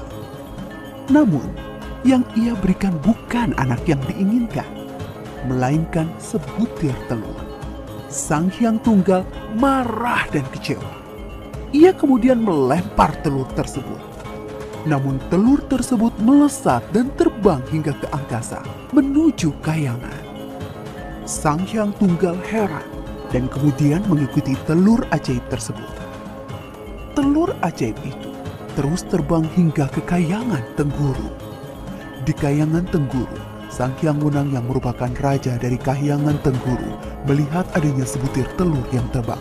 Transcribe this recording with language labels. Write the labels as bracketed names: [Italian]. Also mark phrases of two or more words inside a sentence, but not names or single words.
[Indonesian] Namun, yang ia berikan bukan anak yang diinginkan, melainkan sebutir telur. Sang Hyang Tunggal marah dan kecewa. Ia kemudian melempar telur tersebut. Namun telur tersebut melesat dan terbang hingga ke angkasa menuju kayangan. Sang Hyang Tunggal heran dan kemudian mengikuti telur ajaib tersebut. Telur ajaib itu terus terbang hingga ke kayangan Tengguru. Di kayangan Tengguru, Sang Hyang Wunang yang merupakan raja dari kayangan Tengguru melihat adanya sebutir telur yang terbang.